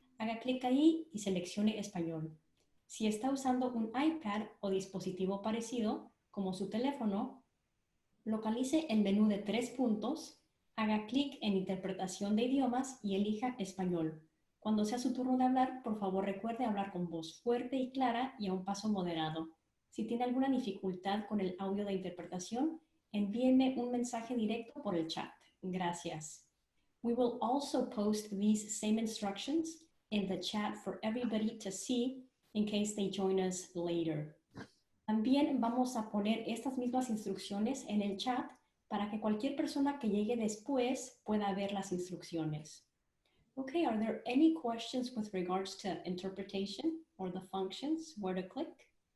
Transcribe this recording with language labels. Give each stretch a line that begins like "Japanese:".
Spanish: Haga clic ahí y seleccione Español. Si está usando un iPad o dispositivo parecido, como su teléfono, localice el menú de 3 puntos, haga clic en Interpretación de idiomas y elija Español. Cuando sea su turno de hablar, por favor recuerde hablar con voz fuerte y clara y a un paso moderado. Si tiene alguna dificultad con el audio de interpretación, envíenme un mensaje directo por el chat. Gracias.
English: We will also post these same instructions in the chat for everybody to see in case they join us later.
Spanish: También vamos a poner estas mismas instrucciones en el chat para que cualquier persona que llegue después pueda ver las instrucciones.
English: Okay, are there any questions with regards to interpretation or the functions, where to click?